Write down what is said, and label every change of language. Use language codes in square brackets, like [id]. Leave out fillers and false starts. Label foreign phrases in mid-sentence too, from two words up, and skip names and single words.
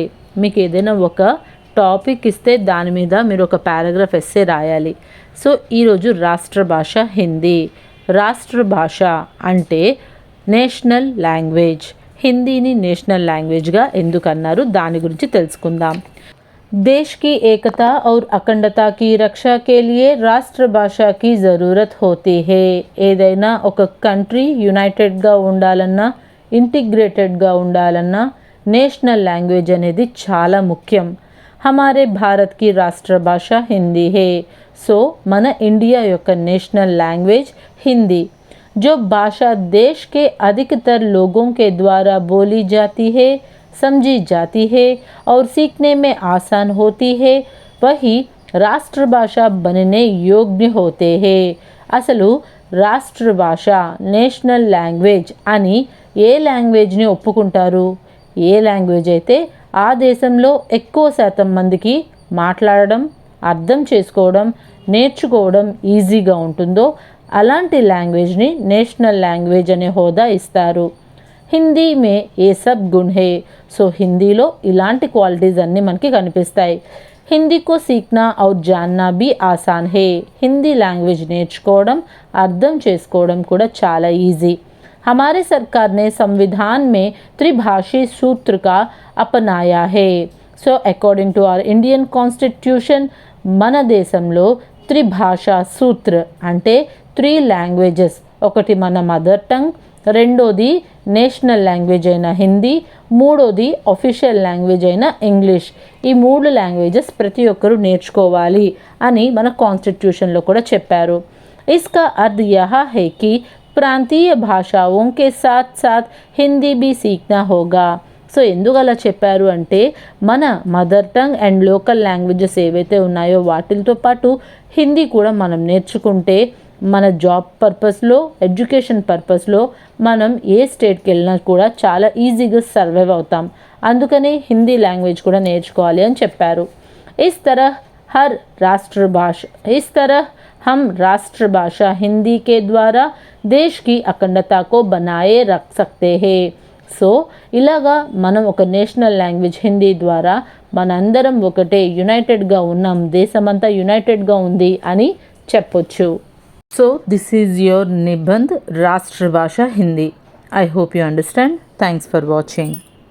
[te] మీకు ఏదైనా ఒక టాపిక్ ఇస్తే దాని మీద మీరు ఒక [en] paragraph essay [te] రాయాలి. సో ఈరోజు రాష్ట్ర భాష హిందీ. రాష్ట్ర భాష అంటే [en] national language. [te] హిందీని [en] national language-గా [te] ఎందుకన్నారు దాని గురించి తెలుసుకుందాం. [hi] देश की एकता और अखंडता की रक्षा के लिए రాష్ట్రభాష की ज़रूरत होती है. [te] ఏదైనా ఒక [en] country united-గా [te] ఉండాలన్నా, ఇంటిగ్రేటెడ్గా ఉండాలన్నా [en] national language [te] అనేది చాలా ముఖ్యం. [hi] हमारे भारत की राष्ट्रभाषा हिंदी है. [te] సో మన ఇండియా యొక్క [en] national language [te] హిందీ. [hi] जो भाषा देश के अधिकतर लोगों के द्वारा बोली जाती है, समझी जाती है और सीखने में आसान होती है, वही రాష్ట్రభాష बनने योग्य होते हैं. [te] అసలు రాష్ట్రభాష [en] national language [te] అని ఏ లాంగ్వేజ్ని ఒప్పుకుంటారు? ఏ లాంగ్వేజ్ అయితే ఆ దేశంలో ఎక్కువ శాతం మందికి మాట్లాడడం, అర్థం చేసుకోవడం, నేర్చుకోవడం ఈజీగా ఉంటుందో అలాంటి లాంగ్వేజ్ని [en] national language [te] అనే హోదా ఇస్తారు. [hi] हिंदी में ये सब गुण है. [te] సో హిందీలో ఇలాంటి క్వాలిటీస్ అన్నీ మనకి కనిపిస్తాయి. [hi] हिंदी को सीखना और जानना भी आसान है. [te] హిందీ లాంగ్వేజ్ నేర్చుకోవడం, అర్థం చేసుకోవడం కూడా చాలా ఈజీ. [hi] हमारे सरकार ने संविधान में त्रिभाषी सूत्र का अपनाया है. [en] so according to our Indian constitution [te] మన దేశంలో త్రిభాషా సూత్ర అంటే 3 లాంగ్వేజెస్, ఒకటి మన [en] mother tongue, [te] రెండోది [en] national language [te] అయిన హిందీ, మూడోది [en] official language [te] అయిన ఇంగ్లీష్. ఈ 3 లాంగ్వేజెస్ ప్రతి ఒక్కరూ నేర్చుకోవాలి అని మన కాన్స్టిట్యూషన్లో కూడా చెప్పారు. [hi] इसका अर्थ यहा है कि प्रांतीय భాషాओं के साथ साथ హిందీ भी सीखना होगा. [te] సో ఎందుకు అలా చెప్పారు అంటే మన [en] mother tongue and local languages [te] ఏవైతే ఉన్నాయో వాటితో పాటు హిందీ కూడా మనం నేర్చుకుంటే మన [en] job purpose-లో, education purpose-లో [te] మనం ఏ స్టేట్కి వెళ్ళినా కూడా చాలా ఈజీగా సర్వైవ్ అవుతాం. అందుకనే హిందీ లాంగ్వేజ్ కూడా నేర్చుకోవాలి అని చెప్పారు. [hi] इस तरह हर राष्ट्रभाषा इस तरह हम राष्ट्रभाषा हिंदी के द्वारा देश की अखंडता को बनाए रख सकते हैं. [te] సో ఇలాగా మనం ఒక [en] national language [te] హిందీ ద్వారా మనందరం ఒకటే యునైటెడ్గా ఉన్నాం, దేశమంతా యునైటెడ్గా ఉంది అని చెప్పొచ్చు. [en] so this is your [hi] निबंध राष्ट्रभाषा हिंदी. [en] I hope you understand. Thanks for watching.